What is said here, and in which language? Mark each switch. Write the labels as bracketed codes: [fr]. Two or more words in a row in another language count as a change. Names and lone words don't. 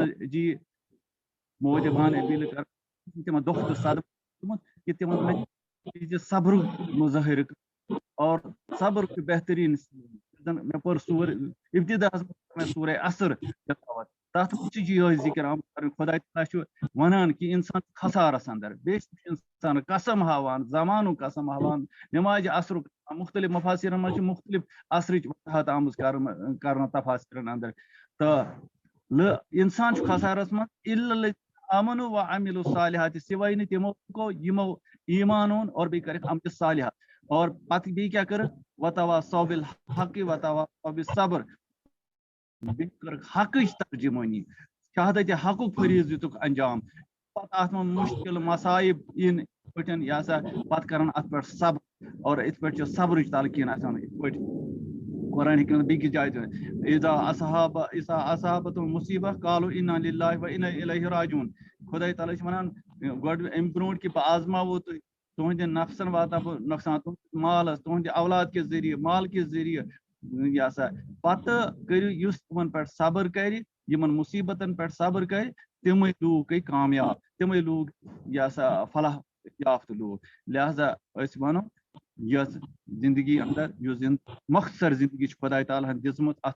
[ks] جی مودبانہ اپیٖل کران تِمن دۄہ تہٕ صدمہٕ دیُتمُت کہِ تِمن صبرُک مظٲہرٕ اور صبر چھُ بہتریٖن مےٚ پٔر ابتداہس منٛز سورہ عصر تلاوت تتھ منٛز چھُ یِہوے ذکر آمُت کرُن خدا تعالیٰ چھُ ونان کہِ انسان چھُ خسارس اندر بیٚیہِ چھُ انسان قسم ہاوان زمانُک قسم ہاوان نمازِ عصرُک مختلف مفاصرن منٛز چھِ مختلف عصرٕچ وضاحت آمٕژ کرنہٕ تفاصرن اندر تہٕ انسان چھُ خسارس منٛز [ar] الا امنوا وعملوا الصالحات [ks] سوائے نہٕ تِمو کو یِمو ایمان اوٚن اور بیٚیہِ کٔرِکھ عملِ صالحات اور پتہٕ بیٚیہِ کیاہ کٔرٕکھ [ar] وتواصوا بالحق وتواصوا بالصبر [ks] بیٚیہِ کٔرٕکھ حقٕچ ترجمٲنی شہادتِ حقُک فریٖض دِتُکھ انجام پتہٕ اتھ منٛز مُشکل مصایب یِن یِتھ پٲٹھۍ یہِ ہسا پتہٕ کرن اتھ پٮ۪ٹھ صبر اور یِتھ پٲٹھۍ چھِ صبرٕچ تلقیٖن آسان یِتھ پٲٹھۍ قرآنہِ کریم بیٚکِس جایہِ تہِ [ar] اذا اصابت المصیبہ قالوا انا للہ و انا الیہ راجعون [ks] خدا تعالیٰ چھِ ونان گۄڈٕ امہِ برونٛٹھ کہِ بہٕ آزماوو تُہۍ تُہنٛدِ نفسن واتناو بہٕ نۄقصان تُہنٛدِس مالس تُہنٛدِ اولاد کہِ ذٔریعہٕ مال کہِ ذٔریعہٕ یہِ ہسا پتہٕ کٔرِو یُس تِمن پٮ۪ٹھ صبر کرِ یِمن مُصیبتن پٮ۪ٹھ صبر کرِ تِمے لوٗکھ گٔے کامیاب تِمے لوٗکھ یہِ ہسا فلاح یافتہٕ لوٗکھ لہذا أسۍ ونو یۄس زندگی اندر یُس مختصر زندگی چھِ خۄدا تعالیٰ ہن دِژمٕژ اتھ